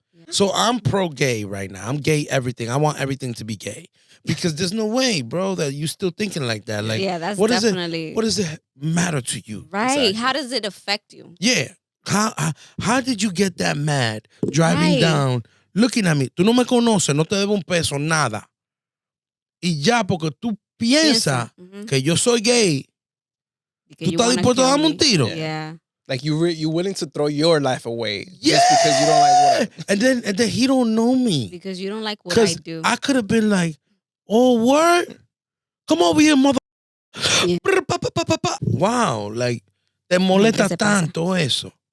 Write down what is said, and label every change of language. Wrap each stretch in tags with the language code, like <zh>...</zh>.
<en>So I'm pro-gay right now. I'm gay everything. I want everything to be gay. Because there's no way, bro, that you still thinking like that. Like, that's what definitely... what does it matter to you? Right. Exactly. How does it affect you? Yeah. How did you get that mad driving down, looking at me?</en> <es>Tú no me conoces, no te debo un peso, nada. Y ya, porque tú piensas que yo soy gay, tú estás dispuesto a darme un tiro.</es> <en>Yeah. Like you willing to throw your life away just because you don't like what. And then he don't know me. Because you don't like what I do. I could have been like, oh, word? Come over here, mother. Yeah. Wow, like,</en> <es>te molesta tanto eso.</es>